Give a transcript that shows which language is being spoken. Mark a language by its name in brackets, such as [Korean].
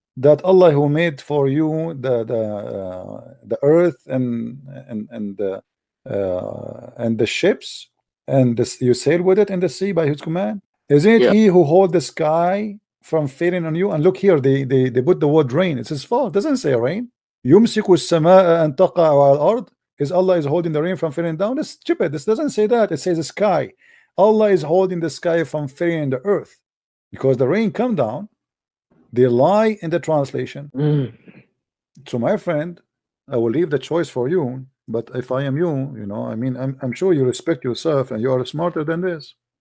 [English] that Allah who made for you the earth and the ships and you sail with it in the sea by his command? Isn't it he who hold the sky from falling on you? And look here, they put the word rain. It's his fault. It doesn't say rain. [Arabic] يمسك السماء أن تقع على الأرض. [English] Is Allah is holding the rain from falling down? That's stupid. This doesn't say that. It says the sky. Allah is holding the sky from falling in the earth, because the rain come down. They lie in the translation. So my friend, I will leave the choice for you. But if I am you, you know, I mean, I'm sure you respect yourself and you are smarter than this.